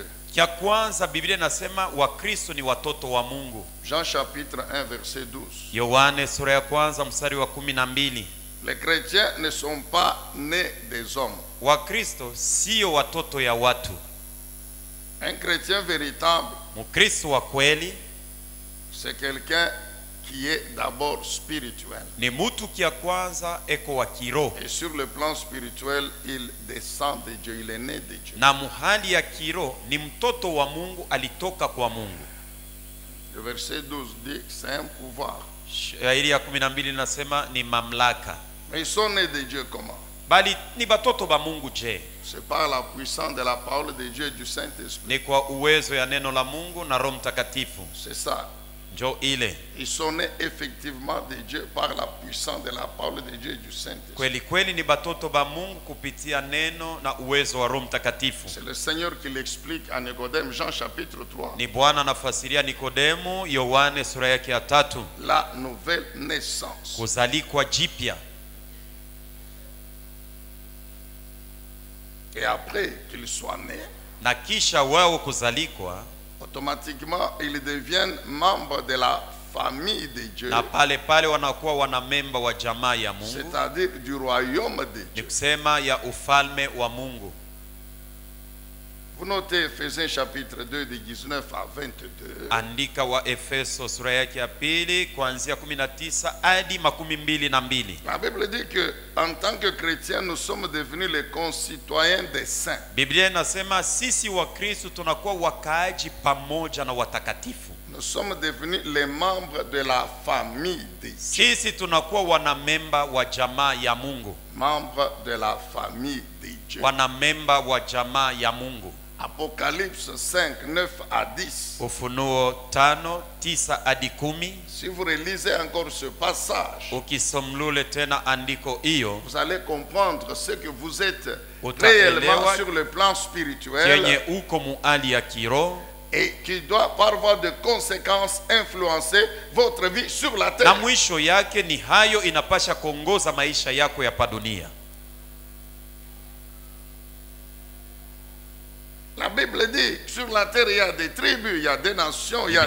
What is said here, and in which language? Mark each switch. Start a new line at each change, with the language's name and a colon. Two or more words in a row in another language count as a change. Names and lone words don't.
Swahili: Kia kwanza Biblia inasema wa Kristo ni watoto wa Mungu.
French: Jean chapitre 1 verset 12.
Swahili: Yohane sura ya kwanza mstari wa 12.
French: Les chrétiens ne sont pas nés des hommes.
Swahili: Wa Kristo sio watoto ya watu.
French: Un chrétien véritable,
Swahili: Mkristo wa kweli
French: c'est quelqu'un qui est d'abord spirituel.
Swahili: ni mtu kia kwanza eko wa kiroho.
French: Et sur le plan spirituel, il descend de Dieu, il est né de Dieu.
Swahili: Na muhali ya kiroho ni mtoto wa Mungu, alitoka kwa Mungu.
French: Le verset 12 dit que c'est un pouvoir.
Swahili: Shairi ya 12 nasema ni mamlaka.
French: Mais ils sont nés de Dieu comment?
Swahili: Bali ni batoto ba Mungu je?
French: C'est par la puissance de la parole de Dieu et du Saint-Esprit.
Swahili: Ni kwa uwezo ya neno la Mungu na Roho Mtakatifu.
French: C'est ça.
Swahili: Njo ile.
French: Ils sont nés effectivement de Dieu par la puissance de la parole de Dieu et du Saint-Esprit.
Swahili: Kweli kweli ni batoto ba Mungu kupitia neno na uwezo wa Roho Mtakatifu.
French: C'est le Seigneur qui l'explique à Nicodème, Jean chapitre 3.
Swahili: Ni Bwana anafasiria Nikodemu, Yohane sura yake ya 3.
French: La nouvelle naissance.
Swahili: Kuzalikwa jipya.
French: Et après qu'ils soient nés,
Swahili: Na kisha wao kuzalikwa,
French: automatiquement ils deviennent membres de la famille de Dieu.
Swahili: na pale pale wanakuwa wanamemba wa jamaa ya Mungu,
French: C'est-à-dire du royaume de
Swahili: ni
French: Dieu.
Swahili: kusema ya ufalme wa Mungu.
French: Vous notez Ephésiens chapitre 2 de 19 à 22.
Swahili: Andika wa Efeso sura yake ya 2 kuanzia 19 hadi 22.
French: La Bible dit que en tant que chrétiens, nous sommes devenus les concitoyens des saints.
Swahili: Biblia inasema sisi wa Kristo tunakuwa wakaaji pamoja na watakatifu.
French: Nous sommes devenus les membres de la famille de Dieu.
Swahili: Sisi tunakuwa wanamemba wa jamaa ya Mungu.
French: Membres de la famille de Dieu.
Swahili: Wanamemba wa jamaa ya Mungu.
French: Apocalypse 5, 9 à 10.
Swahili: Ufunuo 5, 9 hadi 10.
French: Si vous relisez encore ce passage,
Swahili: Ukisomlule tena andiko hiyo,
French: vous allez comprendre ce que vous êtes
Swahili: Utaelewa
French: réellement sur le plan spirituel
Swahili: kenye uko muali ya kiroho,
French: et qui doit par voie de conséquences influencer votre vie sur la
Swahili: na
French: terre.
Swahili: mwisho yake ni hayo inapasha kuongoza maisha yako ya padunia.
French: La Bible dit sur la terre il y a des tribus, il y a des nations, il y a